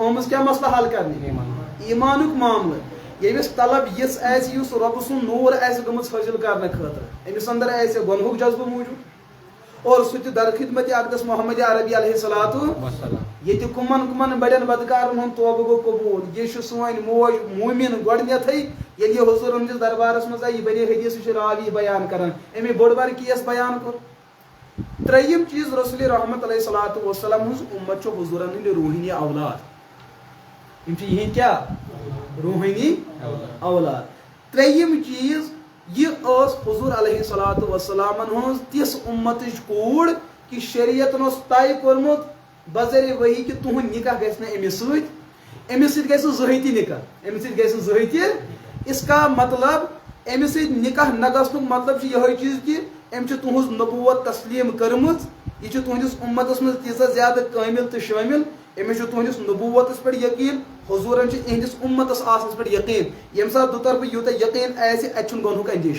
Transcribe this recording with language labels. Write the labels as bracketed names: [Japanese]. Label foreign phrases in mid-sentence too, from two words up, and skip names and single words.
[Kashmiri] آمٕژ کیٛاہ مسلہٕ حل کرنہٕ ایٖمانُک معاملہٕ ییٚمِس طلب یِژھ آسہِ یُس رۄبہٕ سُنٛد نوٗر آسہِ گٔمٕژ حٲصِل کرنہٕ خٲطرٕ أمِس اندر آسہِ گۄنہُک جذبہٕ موٗجوٗد اور سُہ تہِ در خدمتِ اقدس محمد عربی [Arabic] علیہ الصلوۃ [Kashmiri] ییٚتہِ کٕمن کٕمن بڑٮ۪ن بدکارن ہُنٛد توبہٕ گوٚو قبوٗل یہِ چھُ سٲنۍ موج موٗمِن گۄڈٕنیتھٕے ییٚلہِ یہِ حضوٗر ہٕنٛدِس دربارس منٛز آیہِ یہِ بنے حدیث یہِ چھُ راوی بیان کران أمی بوٚڑ بار کیس بیان کوٚر ترٛیٚیِم چیٖز رسول رحمت [Arabic] علیہ الصلوۃ [Kashmiri] والسلام ہٕنٛز اُمت چھُ حضوٗرن ہٕنٛدۍ روحٲنی اولاد یِم چھِ یِہنٛدۍ کیٛاہ روحٲنی اولاد ترٛیٚیِم چیٖز یہ ٲس حضوٗر [Arabic] علیہ الصلوۃ [Kashmiri] والسلامن ہٕنٛز تِژھ اُمتٕچ کوٗر کہِ شریعتن اوس طے کوٚرمُت بذریعہ ؤحی کہِ تُہُنٛد نکاح گژھِ نہٕ أمِس سۭتۍ گژھِ نہٕ زٕہٕنۍ تہِ نکاح أمِس سۭتۍ گژھِ نہٕ زٕہٕنۍ تہِ [Urdu] اس کا مطلب [Kashmiri] أمِس سۭتۍ نکاح نہ گژھنُک مطلب چھُ یِہوے چیٖز کہِ أمۍ چھِ تُہنٛز نبوت تسلیٖم کٔرمٕژ یہِ چھِ تُہنٛدِس اُمتس منٛز تیٖژاہ زیادٕ کٲمِل تہٕ شٲمِل أمِس چھُ تُہنٛدِس نبوتس پٮ۪ٹھ یقیٖن حضوٗرن چھُ یِہنٛدِس اُمتس آسنس پٮ۪ٹھ یقیٖن ییٚمہِ ساتہٕ دُطرفہٕ یوٗتاہ یقیٖن آسہِ اَتہِ چھُنہٕ گۄنہُک